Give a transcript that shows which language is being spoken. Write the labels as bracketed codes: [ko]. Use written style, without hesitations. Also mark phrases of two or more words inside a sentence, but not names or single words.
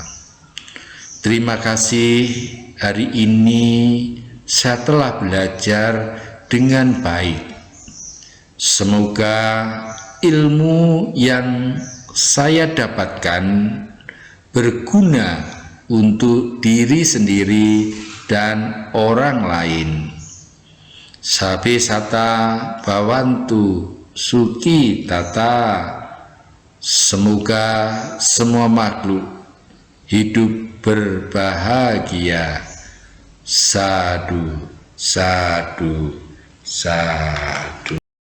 [id] Terima kasih, hari ini saya telah belajar dengan baik. Semoga ilmu yang saya dapatkan berguna untuk diri sendiri dan orang lain. [pi] Sabe sata bawantu suki tata. [id] Semoga semua makhluk hidup berbahagia. [pi] Sadu, sadu, sadu.